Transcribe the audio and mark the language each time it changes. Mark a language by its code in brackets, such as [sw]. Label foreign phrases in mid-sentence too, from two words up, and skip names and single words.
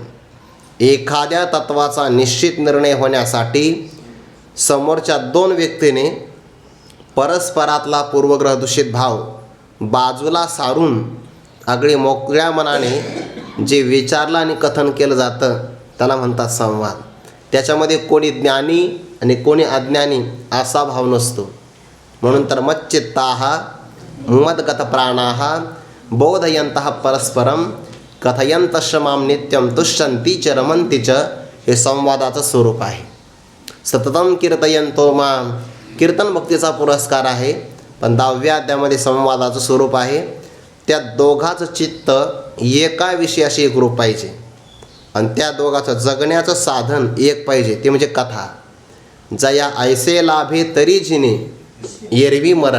[mr] एखाद्या तत्वाचा निश्चित निर्णय होण्यासाठी समोरच्या 2 व्यक्तीने परस्परातला पूर्वग्रह दूषित भाव बाजूला सारून अगदी मोकळ्या मनाने जे विचारलं आणि कथन केलं जातं त्याला म्हणतात संवाद. त्याच्यामध्ये कोणी ज्ञानी आणि कोणी अज्ञानी असा भाव नसतो. म्हणून तर [sa] मच्चित्ताः मद्गत प्राणाः बोधयन्तः परस्परं कथयन्तश्च मां नित्यं तुष्यन्ति च रमन्ति च. [mr] हे संवादाचं स्वरूप आहे. [sa] सततम कीर्तयन्तो मां, [mr] कीर्तन भक्तीचा पुरस्कार आहे. पण 10व्या अध्यायामध्ये संवादाचं स्वरूप आहे. त्या दोघाचं चित्त एका विषयाशी एकरूप पाहिजे आणि त्या दोघाचं जगण्याचं साधन एक पाहिजे, ते म्हणजे कथा. जया ऐसे लाभे तरी जिने एरवी मरण.